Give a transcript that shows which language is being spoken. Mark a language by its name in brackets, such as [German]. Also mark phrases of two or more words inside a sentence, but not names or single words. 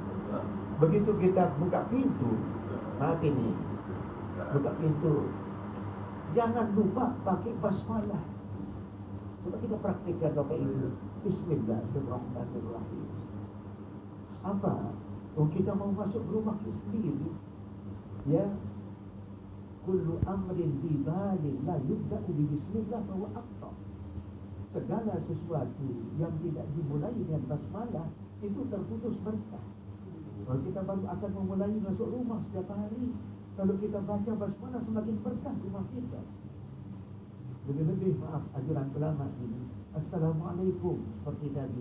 [Indonesian] Begitu kita buka pintu, maaf ini, buka pintu, jangan lupa pakai basmalah. Coba kita praktikkan bapak ibu. Bismillahirrahmanirrahim. Apa? Oh, kita mau masuk rumah sendiri, ya. [Arabic] كل أمر ذي بال لا يبدأ ببسم الله فهو أقطع. [Indonesian] Segala sesuatu yang tidak dimulai dengan basmalah itu terputus berkah. Kalau kita baru akan memulai masuk rumah setiap hari, kalau kita baca basmalah semakin berkah rumah kita. Lebih-lebih, maaf, ajaran ulama ini, Assalamualaikum, seperti tadi.